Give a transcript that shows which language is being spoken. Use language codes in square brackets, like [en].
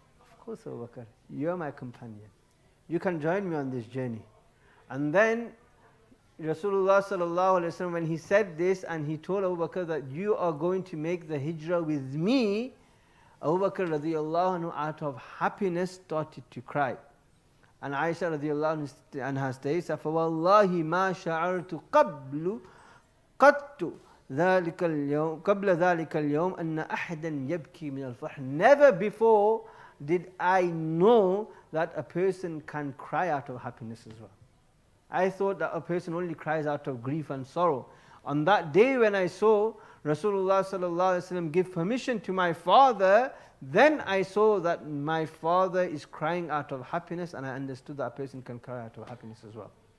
[en] Of course, Abu Bakr, you are my companion. You can join me on this journey. And then Rasulullah sallallahu alaihi wasallam, when he said this and he told Abu Bakr that you are going to make the hijrah with me, Abu Bakr radiallahu anhu out of happiness started to cry. [ar] And Aisha radiallahu anha states, فَوَاللَّهِ مَا شَعَرْتُ قَبْلُ قَدْتُ ذَلِكَ الْيَوْمِ قَبْلَ ذَلِكَ الْيَوْمِ أَنَّ أَحْدًا يَبْكِي مِنَ الْفَرْحِ. [en] Never before did I know that a person can cry out of happiness as well. I thought that a person only cries out of grief and sorrow. On that day when I saw Rasulullah sallallahu alaihi wasallam give permission to my father, then I saw that my father is crying out of happiness, and I understood that a person can cry out of happiness as well.